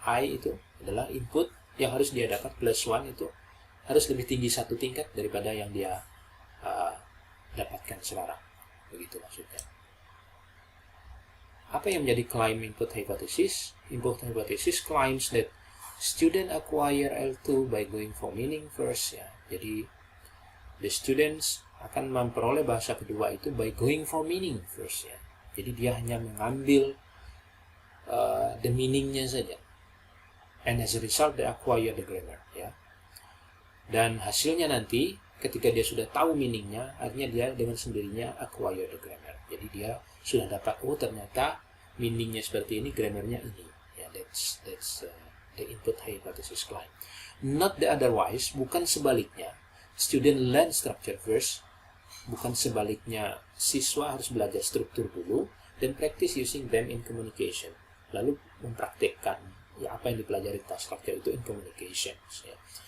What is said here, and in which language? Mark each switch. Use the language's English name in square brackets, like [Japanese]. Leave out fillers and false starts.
[Indonesian] I itu adalah input yang harus dia dapat, plus 1 itu harus lebih tinggi satu tingkat daripada yang dia dapatkan sekarang. Begitu maksudnya. Apa yang menjadi claim input hypothesis? [English] Input hypothesis claims that student acquire L2 by going for meaning first. [Indonesian] Ya. Jadi, the students akan memperoleh bahasa kedua itu [English] by going for meaning first. [Indonesian] Ya. Jadi, dia hanya mengambil the meaningnya saja. [English] And as a result, they acquire the grammar. Ya. [Indonesian] Dan hasilnya nanti, ketika dia sudah tahu meaningnya, akhirnya dia dengan sendirinya [English] acquire the grammar. [Indonesian] Jadi dia sudah dapat, oh ternyata meaningnya seperti ini, grammarnya ini. [English] Ya, that's the input hypothesis claim. Not the otherwise, [Indonesian] bukan sebaliknya. [English] Student learn structure first, [Indonesian] bukan sebaliknya. Siswa harus belajar struktur dulu dan [English] practice using them in communication. [Indonesian] Lalu mempraktekkan ya apa yang dipelajari tentang structure itu [English] in communication. [Indonesian] Ya.